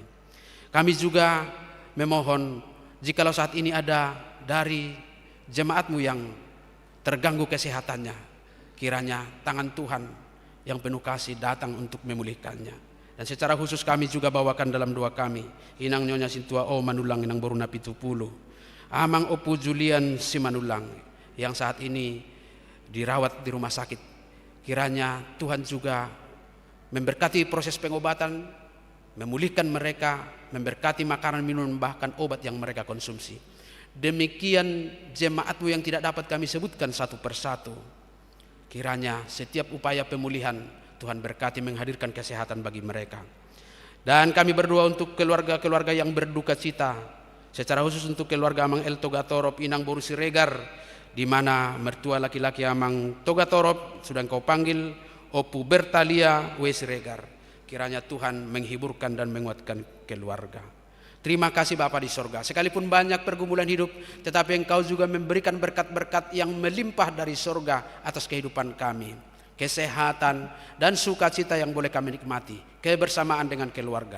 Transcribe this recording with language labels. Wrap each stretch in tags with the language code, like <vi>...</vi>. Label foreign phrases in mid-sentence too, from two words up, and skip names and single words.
<id>Kami juga memohon, jikalau saat ini ada dari jemaat-Mu yang terganggu kesehatannya, kiranya tangan Tuhan yang penuh kasih datang untuk memulihkannya. Dan secara khusus kami juga bawakan dalam doa kami, Inang Nyonya Sintua O Manulang Inang Boruna Pitupulu, Amang Opu Julian Simanulang yang saat ini dirawat di rumah sakit. Kiranya Tuhan juga memberkati proses pengobatan, memulihkan mereka, memberkati makanan, minuman, bahkan obat yang mereka konsumsi. Demikian jemaat-Mu yang tidak dapat kami sebutkan satu persatu. Kiranya setiap upaya pemulihan Tuhan berkati, menghadirkan kesehatan bagi mereka. Dan kami berdoa untuk keluarga-keluarga yang berduka cita, secara khusus untuk keluarga Amang El Togatorop Inang Boru Siregar, di mana mertua laki-laki Amang Togatorop sudah Engkau panggil Opu Bertalia W Siregar. Kiranya Tuhan menghiburkan dan menguatkan keluarga. Terima kasih Bapa di sorga. Sekalipun banyak pergumulan hidup, tetapi Engkau juga memberikan berkat-berkat yang melimpah dari sorga atas kehidupan kami. Kesehatan dan sukacita yang boleh kami nikmati, kebersamaan dengan keluarga.</id>